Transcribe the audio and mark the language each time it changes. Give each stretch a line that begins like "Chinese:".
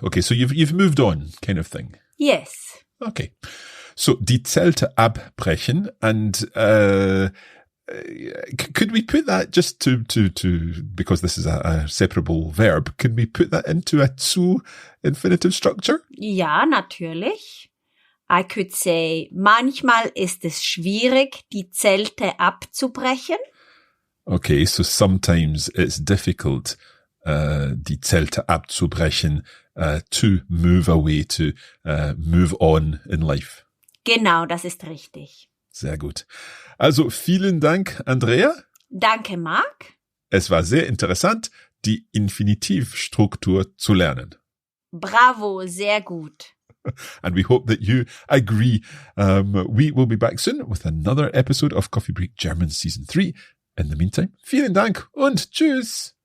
English: Okay, so you've moved on, kind of thing. Yes. Okay. So
German: die Zelte abbrechen,
English: and could we put that just to because this is a separable verb? Can we put that into a zu infinitive structure?
German: Ja, natürlich.
English: I could say,
German: manchmal ist es schwierig, die Zelte abzubrechen.
English: Okay, so sometimes it's difficult,
German: die Zelte abzubrechen,
English: to move away, to move on in life.
German: Genau, das ist richtig. Sehr gut. Also vielen Dank, Andrea. Danke, Marc. Es war sehr interessant, die Infinitivstruktur zu lernen. Bravo, sehr gut.
English: And we hope that you agree. We will be back soon with another episode of Coffee Break German Season 3. In the meantime,
German: vielen Dank und tschüss.